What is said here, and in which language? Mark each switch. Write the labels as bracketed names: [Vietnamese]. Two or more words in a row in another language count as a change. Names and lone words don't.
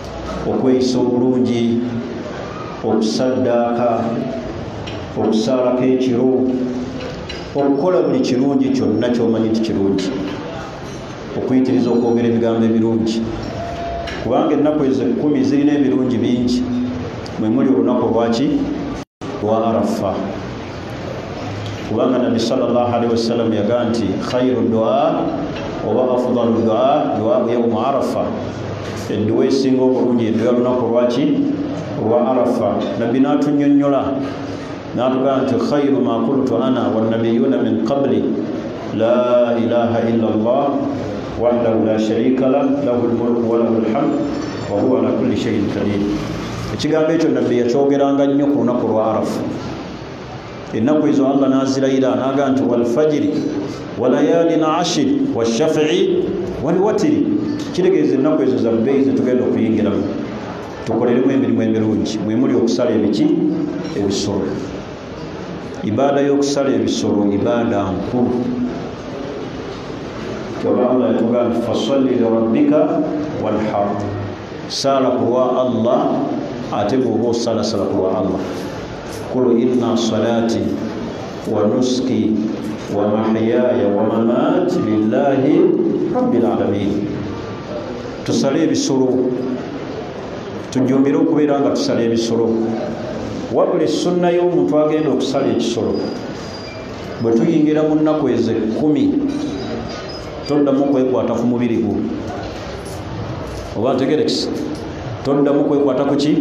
[Ganda] okweyisa obulungi, okusaddaaka, okusaalako ekiro, okukola buli kirungi kyonna kyomanyi nti kirungi, okuyitiriza okwogera ebigambo ebirungi, kubanga ennaku ezo 10 zirina ebirungi bingi. Mwe muli olunaku lwaki? Lwa Arafa. [Arabic] Kubanga Nabi صلى الله عليه وسلم [Ganda] yagaa nti [Arabic] خير الدعاء oba أفضل الدعاء دعاء يوم عرفة. [Ganda] Edduwa esinga obulungi edduwa lunaku lwaki? Lwa Arafa. Nabbi n'atunnyonnyola n'atugaa nti [Arabic] خير ما قلت أنا والنبيون من قبلي لا إله إلا الله وحده لا شريك له له الملك وله الحمد وهو على كل شيء قدير. [Ganda] Ekigambo ekyo Nabbi yakyogeranga nnyo ku lunaku lwa Arafa. Ennaku ezo Allah n'azirayira n'agaa nti [Arabic] والفجر وليال عشر والشفع والوتر. [Ganda] Kitegeeza ennaku ezo za bbeeyi zetugenda okuyingiramu, tukoleremu emirimu emirungi. Mwe muli okusala ebiki? Ebisolo. Ibaada y'okusala ebisolo ibaada nkulu. Kyova Allah yatugaa nti [Arabic] فصل لربك وانحر, [Ganda] saala ku lwa Allah ate bw'oba osala sala ku lwa Allah. [Arabic] قل إن صلاتي ونسكي ومحياي ومماتي لله رب العالمين. [Ganda] Tusale ebisolo, tujumbire okubeera nga tusala ebisolo. Wabula sunna y'omuntu agenda okusala ekisolo, bwe tuyingira mu nnaku ezo 10 toddamu kwekwata ku mubiri gwo, oba ntegerekisa, toddamu kwekwata ku ki?